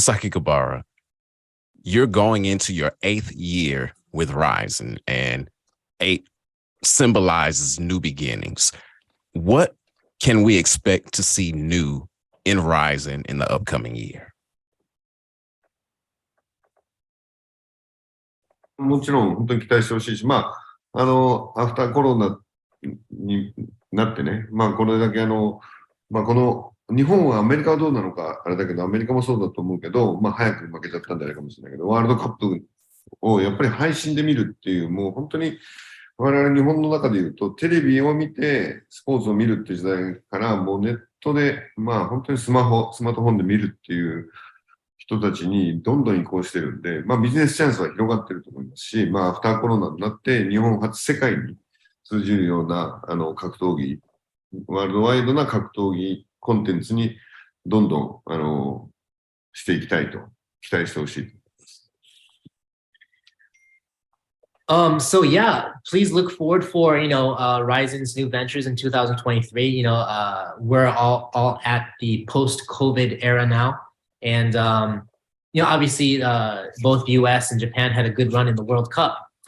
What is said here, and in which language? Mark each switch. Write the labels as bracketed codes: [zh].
[en] Sakakibara, you're going into your 8th year with RIZEN, and 8 symbolizes new beginnings. What can we expect to see new in RIZEN in the upcoming year? [ja] もちろん本当に期待してほしいし、アフターコロナになってね、これだけこの日本はアメリカはどうなのかあれだけど、アメリカもそうだと思うけど、早く負けちゃったんじゃないかもしれないけど、ワールドカップをやっぱり配信で見るっていう、もう本当に我々日本の中で言うと、テレビを見てスポーツを見るっていう時代から、もうネットで、本当にスマートフォンで見るっていう人たちにどんどん移行してるんで、ビジネスチャンスは広がってると思いますし、アフターコロナになって日本初世界に通じるような格闘技、ワールドワイドな格闘技コンテンツにどんどんしていきたいと期待してほしい。 [en] So yeah, please look forward for RIZEN's new ventures in 2023. We're all at the post-COVID era now, and obviously both US and Japan had a good run in the World Cup.